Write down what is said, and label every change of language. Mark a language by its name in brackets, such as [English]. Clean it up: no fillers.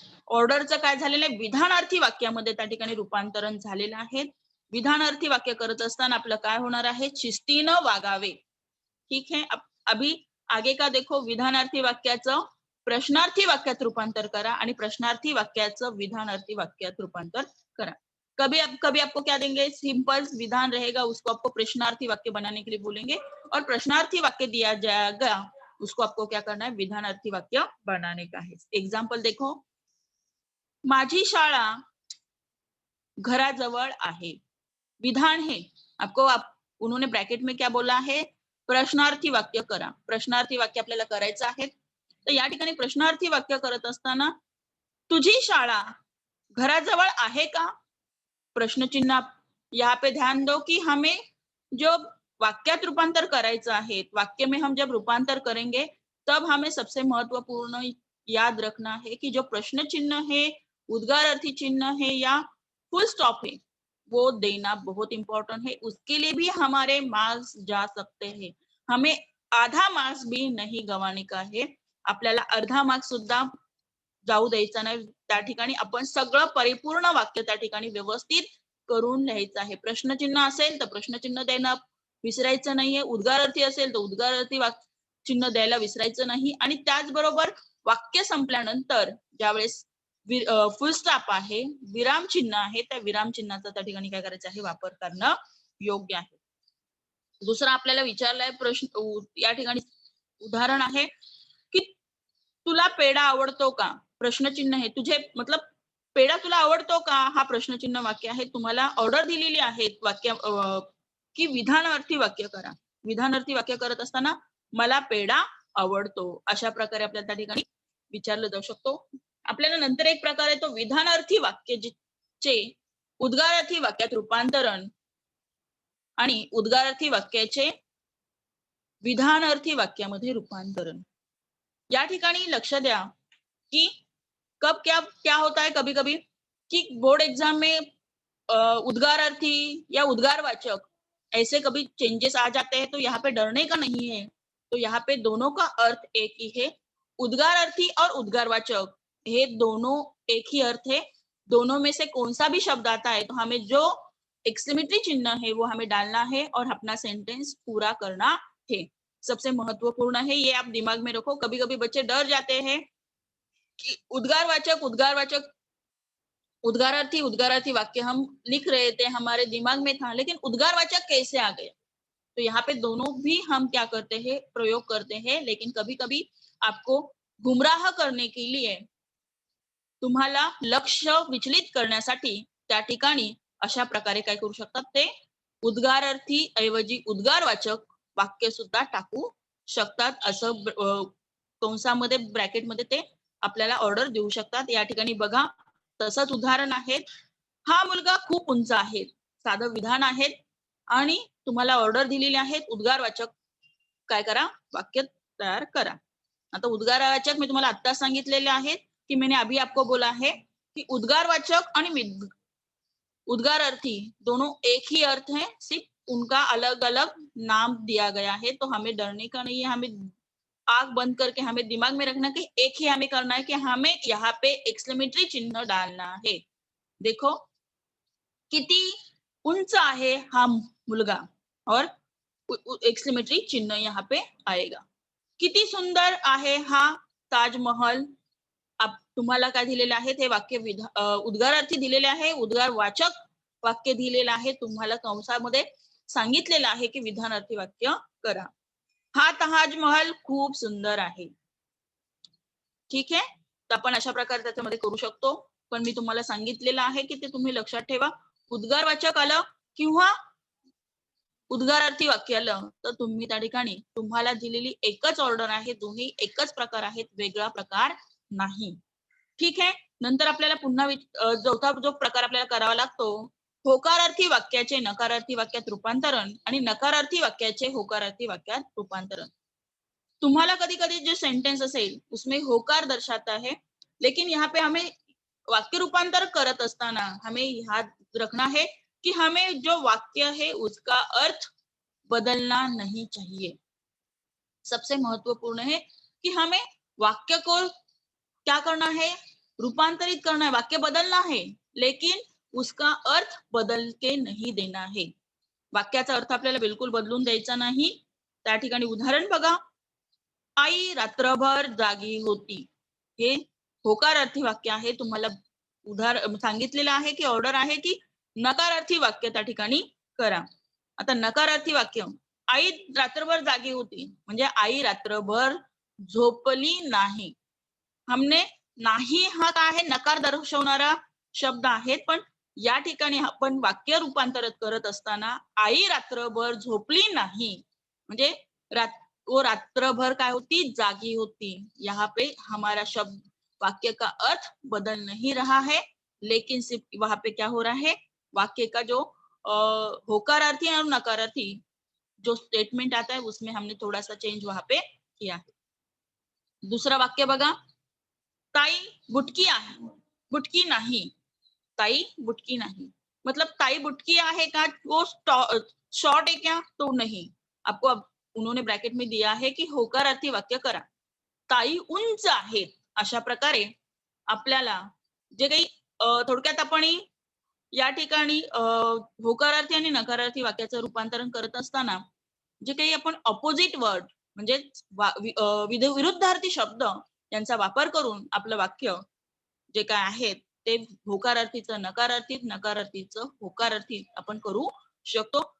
[Marathi] ऑर्डरचं काय झालेलं आहे, विधानार्थी वाक्यामध्ये त्या ठिकाणी रूपांतरण झालेलं आहे. विधानार्थी वाक्य करत असताना आपलं काय होणार आहे, शिस्तीनं वागावे. [Hindi] ठीक है. अभी आगे का देखो, [Marathi] विधानार्थी वाक्याचं प्रश्नार्थी वाक्यात रूपांतर करा आणि प्रश्नार्थी वाक्याचं विधानार्थी वाक्यात रूपांतर करा. [Hindi] कभी आपको क्या देंगे, सिंपल विधान रहेगा, उसको आपको प्रश्नार्थी वाक्य बनाने के लिए बोलेंगे, और प्रश्नार्थी वाक्य दिया जाएगा, उसको आपको क्या करना है, विधानार्थी वाक्य बनाने का है. एग्जाम्पल देखो, [Marathi] माझी शाळा घराजवळ आहे. [Hindi] विधान है, आपको उन्होंने ब्रॅकेट में क्या बोला है, [Marathi] प्रश्नार्थी वाक्य करा. प्रश्नार्थी वाक्य आपल्याला करायचं आहे. तर या ठिकाणी प्रश्नार्थी वाक्य करत असताना तुझी शाळा घराजवळ आहे का? प्रश्न चिन्ह. [Hindi] यहाँ पे ध्यान दो कि हमें जो [Marathi] वाक्यात रूपांतर करायचं आहे, [Hindi] वाक्य में हम जब रूपांतर करेंगे तब हमें सबसे महत्वपूर्ण याद रखना है कि जो प्रश्न चिन्ह है, उद्गार अर्थी चिन्ह है या फुल स्टॉप है, वो देना बहुत इम्पोर्टेंट है. उसके लिए भी हमारे मार्क्स जा सकते हैं. हमें आधा मार्क्स भी नहीं गंवाने का है. [Marathi] आपल्याला अर्धा मार्क्स सुद्धा जाऊ द्यायचा नाही. त्या ठिकाणी आपण सगळं परिपूर्ण वाक्य त्या ठिकाणी व्यवस्थित करून लिहायचं आहे. प्रश्नचिन्ह असेल तर प्रश्नचिन्ह देणं विसरायचं नाहीये. उद्गारार्थी असेल तर उद्गारार्थी चिन्ह द्यायला विसरायचं नाही. आणि त्याचबरोबर वाक्य संपल्यानंतर ज्यावेळेस फुल स्टॉप आहे, विराम चिन्ह आहे, त्या विराम चिन्हाचा त्या ठिकाणी काय करायचं आहे, वापर करणं योग्य आहे. दुसरा आपल्याला विचारलाय प्रश्न, या ठिकाणी उदाहरण आहे की तुला पेढा आवडतो का? प्रश्नचिन्ह आहे. तुझे मतलब पेढा तुला आवडतो का? हा प्रश्नचिन्ह वाक्य आहे. तुम्हाला ऑर्डर दिलेली आहे वाक्य की विधानार्थी वाक्य करा. विधानार्थी वाक्य करत असताना मला पेढा आवडतो अशा प्रकारे आपल्याला त्या ठिकाणी विचारलं जाऊ शकतो. आपल्याला नंतर एक प्रकार आहे तो विधानार्थी वाक्य चे उद्गारार्थी वाक्यात रूपांतरण आणि उद्गारार्थी वाक्याचे विधानार्थी वाक्यामध्ये रूपांतरण. या ठिकाणी लक्ष द्या [Hindi] कि कब क्या क्या होता है कभी कभी कि बोर्ड एग्जाम में उद्गारार्थी या उद्गारवाचक ऐसे कभी चेंजेस आ जाते हैं, तो यहाँ पे डरने का नहीं है. तो यहाँ पे दोनों का अर्थ एक ही है. उद्गारार्थी और उद्गारवाचक ये दोनों एक ही अर्थ है. दोनों में से कौन सा भी शब्द आता है तो हमें जो एक्सक्लेमेटरी चिन्ह है वो हमें डालना है और अपना सेंटेंस पूरा करना है. सबसे महत्वपूर्ण है, ये आप दिमाग में रखो. कभी कभी बच्चे डर जाते हैं कि उद्गारवाचक उद्गारार्थी उद्गारार्थी वाक्य हम लिख रहे थे, हमारे दिमाग में था, लेकिन उद्गारवाचक कैसे आ गया. तो यहाँ पे दोनों भी हम क्या करते हैं, प्रयोग करते हैं. लेकिन कभी कभी आपको गुमराह करने के लिए [Marathi] तुम्हाला लक्ष विचलित करण्यासाठी त्या ठिकाणी अशा प्रकारे काय करू शकतात, ते उद्गारार्थी ऐवजी उद्गारवाचक वाक्य सुद्धा टाकू शकतात. असं कंसामध्ये ब्रॅकेटमध्ये ते आपल्याला ऑर्डर देऊ शकतात. या ठिकाणी बघा तसंच उदाहरण आहे. हा मुलगा खूप उंच आहे. साधं विधान आहे आणि तुम्हाला ऑर्डर दिलेली आहे उद्गारवाचक काय करा, वाक्य तयार करा. आता उद्गारवाचक मी तुम्हाला आता सांगितलेले आहेत [Hindi] कि मैंने अभी आपको बोला है कि उद्गारवाचक आणि उद्गारार्थी दोनों एक ही अर्थ है, सिर्फ उनका अलग अलग नाम दिया गया है. तो हमें डरने का नहीं है. हमें आंख बंद करके हमें दिमाग में रखना कि एक ही हमें करना है कि हमें यहाँ पे एक्सक्लेमेटरी चिन्ह डालना है. देखो [Marathi] किती उंच आहे हा मुलगा [Hindi] और एक्सक्लेमेटरी चिन्ह यहाँ पे आएगा. [Marathi] किती सुंदर आहे हा ताजमहल. तुम्हाला काय दिलेले आहे ते वाक्य उद्गारार्थी दिलेले आहे, उद्गारवाचक वाक्य दिलेलं आहे. तुम्हाला कंसामध्ये सांगितलेलं आहे की विधानार्थी वाक्य करा. हा ताजमहल खूप सुंदर आहे. ठीक आहे, तर आपण अशा प्रकारे त्याच्यामध्ये करू शकतो. पण मी तुम्हाला सांगितलेलं आहे की ते तुम्ही लक्षात ठेवा. उद्गारवाचक आलं किंवा उद्गारार्थी वाक्य आलं तर तुम्ही त्या ठिकाणी तुम्हाला दिलेली एकच ऑर्डर आहे. दोन्ही एकच प्रकार आहेत, वेगळा प्रकार नाही. ठीक आहे. नंतर आपल्याला पुन्हा चौथा जो प्रकार आपल्याला करावा लागतो, होकारार्थी वाक्याचे नकारार्थी वाक्यात रूपांतरण आणि नकारार्थी वाक्याचे होकारार्थी वाक्यात रूपांतरण. [Hindi] तुम्हाला कभी कभी जो सेंटेंस असेल उसमें होकार दर्शाता है, लेकिन यहाँ पे हमें वाक्य रूपांतर [Marathi] करत असताना [Hindi] हमें याद रखना है कि हमें जो वाक्य है उसका अर्थ बदलना नहीं चाहिए. सबसे महत्वपूर्ण है कि हमें वाक्य को क्या करना है, रूपांतरित करना है. वाक्य बदलना है लेकिन उसका अर्थ बदल के नहीं देना है. [Marathi] वाक्याचा अर्थ आपल्याला बिलकुल बदलून द्यायचा नाही. त्या ठिकाणी उदाहरण बघा. आई रात्रभर जागी होती. हे होकारार्थी वाक्य आहे. तुम्हाला सांगितलेलं आहे की ऑर्डर आहे की नकारार्थी वाक्य त्या ठिकाणी करा. आता नकारार्थी वाक्य, आई रात्रभर जागी होती म्हणजे आई रात्रभर झोपली नाही. हमने नाही हा काय आहे, नकार दर्शवणारा शब्द आहे, पण या ठिकाणी आपण वाक्य रूपांतरित करत असताना आई रात्रभर झोपली नाही म्हणजे [Hindi] वो रात्रभर [Marathi] काय होती, जागी होती। [Hindi] यहाँ पे हमारा शब्द वाक्य का अर्थ बदल नहीं रहा है, लेकिन सिर्फ वहां पे क्या हो रहा है, वाक्य का जो होकारार्थी और नकारार्थी जो स्टेटमेंट आता है उसमें हमने थोड़ा सा चेंज वहां पे किया है। दूसरा [Marathi] वाक्य बघा, ताई बुटकी आहे, बुटकी नाही, [Hindi] ताई बुटकी नहीं, मतलब [Marathi] ताई बुटकी आहे का, [Hindi] वो शॉर्ट है क्या, तो नहीं। आपको अब उन्होंने ब्रॅकेट में दिया है की [Marathi] होकारार्थी वाक्य करा। ताई उंच आहेत, अशा प्रकारे आपल्याला जे काही थोडक्यात आपण या ठिकाणी होकारार्थी आणि नकारार्थी वाक्याचं रूपांतरण करत असताना जे काही आपण अपोजिट वर्ड म्हणजे विरुद्धार्थी शब्द यांचा वापर करून आपलं वाक्य जे काय आहेत ते होकारार्थीचं नकारार्थी, नकारार्थीचं होकारार्थी आपण करू शकतो।